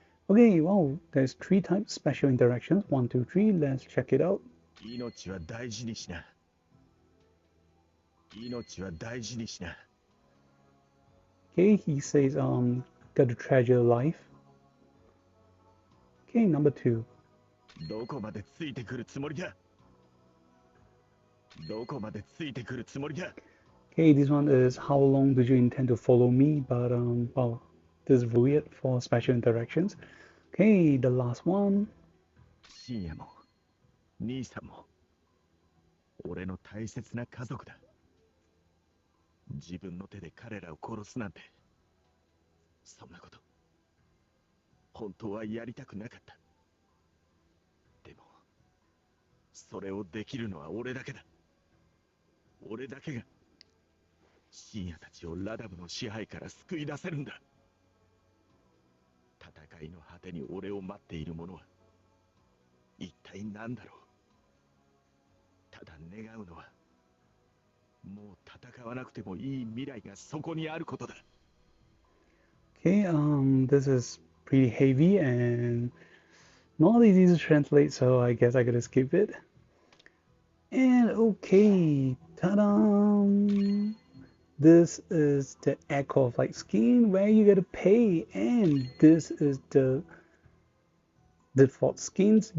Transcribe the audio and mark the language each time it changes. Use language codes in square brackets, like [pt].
[en] Okay, well, there's 3 types special interactions. 1, 2, 3. Let's check it out. [ja] 命は大事にしな。命は大事にしな。 [en] Okay, he says, gotta treasure life. Okay, number 2. [ja] どこまでついてくるつもりだ。どこまでついてくるつもりだ。 [en] Okay, this one is how long do you intend to follow me? But well, this is weird for special interactions. Okay, the last one. [ja] 深夜も兄さんも俺の大切な家族だ。自分の手で彼らを殺すなんて、そんなこと本当はやりたくなかった。でもそれをできるのは俺だけだ。俺だけが深夜たちをラダムの支配から救い出せるんだ。戦いの果てに俺を待っているものは一体何だろう。ただ願うのはもう戦わなくてもいい未来がそこにあることだ。 [en] Okay, this is pretty heavy and not easy to translate, so I guess I gotta skip it. And okay, ta-da! This is the Echo of Light skin where you gotta pay, and this is the default skins.